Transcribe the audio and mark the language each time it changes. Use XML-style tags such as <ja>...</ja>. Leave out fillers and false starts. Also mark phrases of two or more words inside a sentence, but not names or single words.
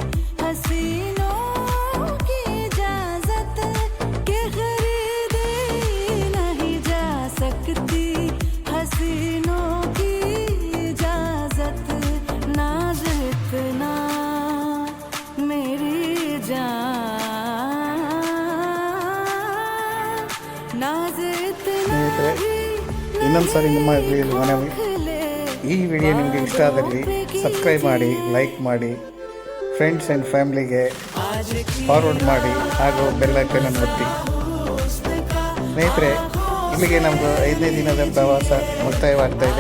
<hi>हसीनों की इजाजत के खरीदी नहीं जा सकती हसीनों की इजाजत नाज इतना मेरी जान नाज इतना</hi> <kn>ಸ್ನೇಹಿತರೆ, ಇನ್ನೊಂದು ಸಾರಿ ನಿಮ್ಮ ಮನವಿ, ಈ ವಿಡಿಯೋ ನಿಮಗೆ ಇಷ್ಟ ಆದಲ್ಲಿ ಸಬ್ಸ್ಕ್ರೈಬ್ ಮಾಡಿ, ಲೈಕ್ ಮಾಡಿ,</kn> <en>friends and familyge</en> <kn>ಫಾರ್ವರ್ಡ್ ಮಾಡಿ ಹಾಗೂ</kn> <en>bell iconannu</en> <kn>ಒತ್ತಿ. ಸ್ನೇಹಿತರೆ, ಇಲ್ಲಿಗೆ ನಮ್ಮದು 5ನೇ ದಿನದ ಪ್ರವಾಸ ಮುಕ್ತಾಯವಾಗ್ತಾ ಇದೆ.</kn>